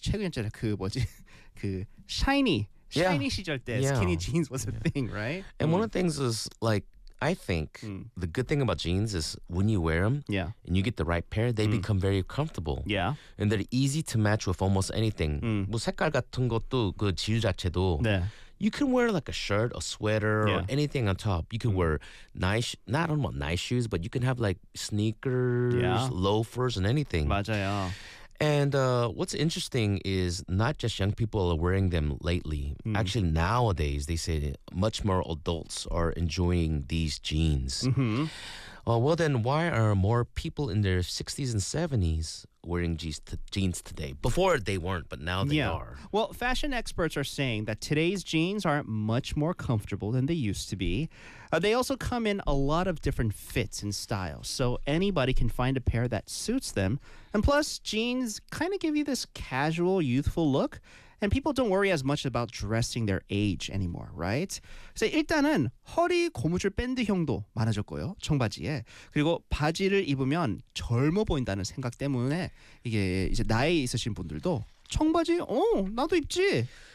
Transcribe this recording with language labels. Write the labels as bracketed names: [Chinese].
[Korean] 최근 시절 그 뭐지 그 shiny 시절 때 [English] skinny jeans was a thing, right? And one of the things is like I think the good thing about jeans is when you wear them, and you get the right pair, they become very comfortable. Yeah, and they're easy to match with almost anything. [Korean] 뭐 색깔 같은 것도 그 질 자체도. 네. [English] You can wear like a shirt, a sweater, or anything on top. You can wear nice, not on what nice shoes, but you can have like sneakers, loafers, and anything. [Korean] 맞아요. [English] And what's interesting is not just young people are wearing them lately. Mm. Actually, nowadays, they say much more adults are enjoying these jeans. Mm-hmm. Well, then why are more people in their 60s and 70s wearing jeans today? Before they weren't, but now they are. Well, fashion experts are saying that today's jeans are much more comfortable than they used to be. They also come in a lot of different fits and styles, so anybody can find a pair that suits them. And plus, jeans kind of give you this casual, youthful look, and people don't worry as much about dressing their age anymore, right? So [Korean] 일단은 허리 고무줄 밴드 형도 많아졌고요, 청바지에. 그리고 바지를 입으면 젊어 보인다는 생각 때문에 이게 이제 나이 있으신 분들도 청바지, 어, 나도 입지.